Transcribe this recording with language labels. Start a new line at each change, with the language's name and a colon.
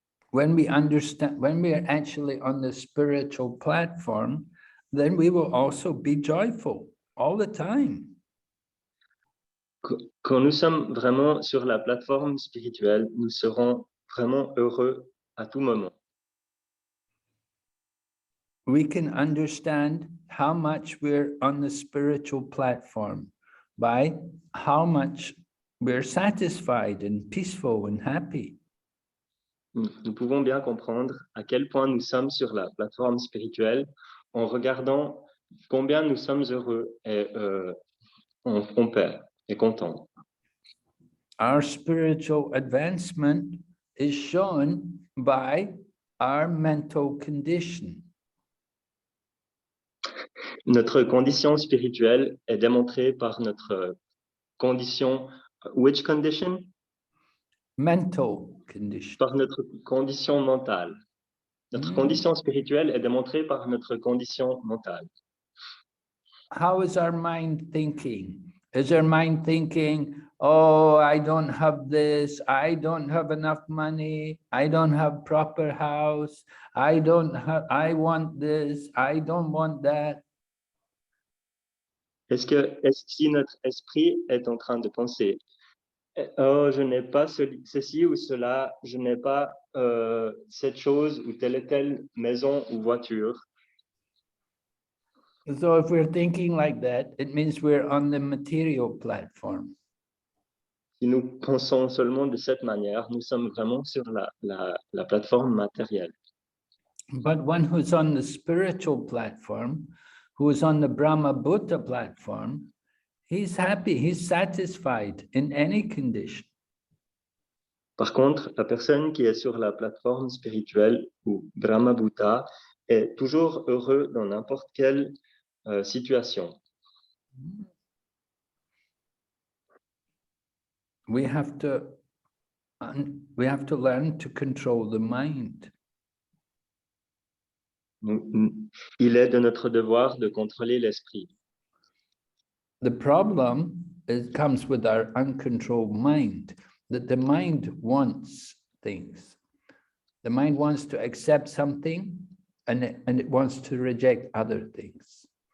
English: When we understand, when we are actually on the spiritual platform, then we will also be joyful all the time.
French: Quand nous sommes vraiment sur la plateforme spirituelle, nous serons vraiment heureux à tout moment.
English: We can understand how much we're on the spiritual platform by how much we're satisfied and peaceful and happy.
French: Nous pouvons bien comprendre à quel point nous sommes sur la plateforme spirituelle en regardant combien nous sommes heureux et en paix et contents.
English: Our spiritual advancement is shown by our mental condition.
French: Notre condition spirituelle est démontrée par notre condition.
English: Which condition? mental condition.
French: par notre condition mentale. Notre condition spirituelle est démontrée par notre condition mentale.
English: How is our mind thinking? Is our mind thinking, oh, I don't have this, I don't have enough money, I don't have proper house, I want this, I don't want that?
French: Est-ce si notre esprit est en train de penser, oh, je n'ai pas ceci ou cela, je n'ai pas cette chose ou telle et telle maison ou voiture.
English: So if we're thinking like that, it means we're on the material platform.
French: Si nous pensons seulement de cette manière, nous sommes vraiment sur la plateforme matérielle.
English: But one who's on the spiritual platform, who is on the Brahma Buddha platform, he's happy, he's satisfied in any condition.
French: Par contre, la personne qui est sur la plateforme spirituelle ou Brahma Buddha est toujours heureux dans n'importe quelle situation.
English: We have to learn to control the mind.
French: Il est de notre devoir de contrôler l'esprit.
English: The problem comes with our uncontrolled mind, that the mind wants things. The mind wants to accept something and it wants to reject other things.